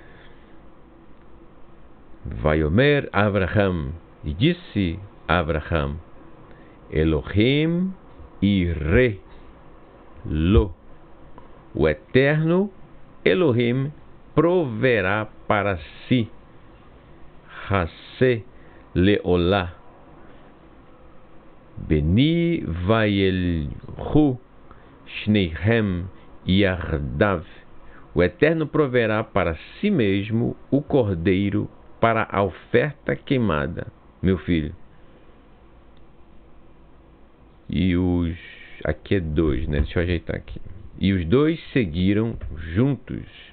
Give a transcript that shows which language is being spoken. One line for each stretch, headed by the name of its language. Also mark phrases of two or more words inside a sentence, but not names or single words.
Hebrew: ויאמר אברהם,
Portuguese: e disse Abraão,
Hebrew: אלהים יראה לו.
Portuguese: O Eterno Elohim proverá para si.
Hebrew: השה לעלה. בני וילכו שניהם יחדו.
Portuguese: O Eterno proverá para si mesmo o cordeiro para a oferta queimada, meu filho. E os... Aqui é 2, né? Deixa eu ajeitar aqui. E os dois seguiram juntos.